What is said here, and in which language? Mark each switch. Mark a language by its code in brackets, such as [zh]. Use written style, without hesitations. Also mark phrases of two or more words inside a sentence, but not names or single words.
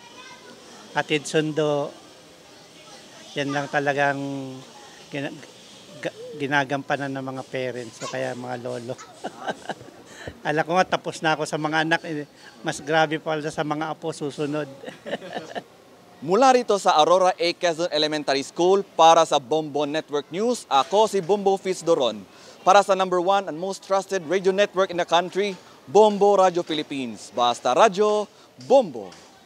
[tl] Hatid sundo, yan lang talagang ginagampanan ng mga parents o kaya mga lolo. Alam ko nga tapos na ako sa mga anak, mas grabe pa sa mga apo susunod. Mula rito sa Aurora A. Quezon Elementary School para sa Bombo Network News, ako si Bombo Fitzdoron. Para sa [en] #1 and most trusted radio network in the country, Bombo Radio Philippines. [tl] Basta Radyo, Bombo!